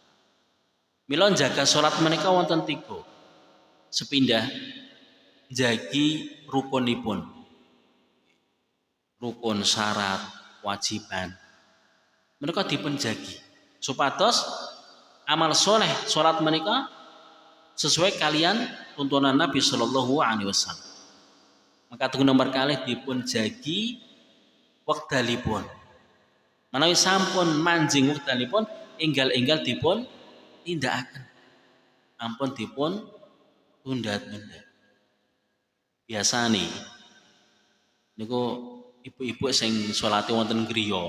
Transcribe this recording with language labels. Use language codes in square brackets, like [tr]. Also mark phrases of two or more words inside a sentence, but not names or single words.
[jv] Mila jaga salat menika wonten 3. Sepindah jagi rukunipun. Rukun syarat, kewajiban. Menika dipun jagi supados amal soleh salat menika sesuai kalian tuntunan Nabi [ar] صلى الله عليه وسلم. [jv] Maka tunggu nomor kalih dipun jagi wekdalipun. Menawi sampun manjing wekdalipun enggal-enggal dipun tindakaken. Ampun dipun tunda-tunda. Biasane niku ibu-ibu sing salate wonten griya.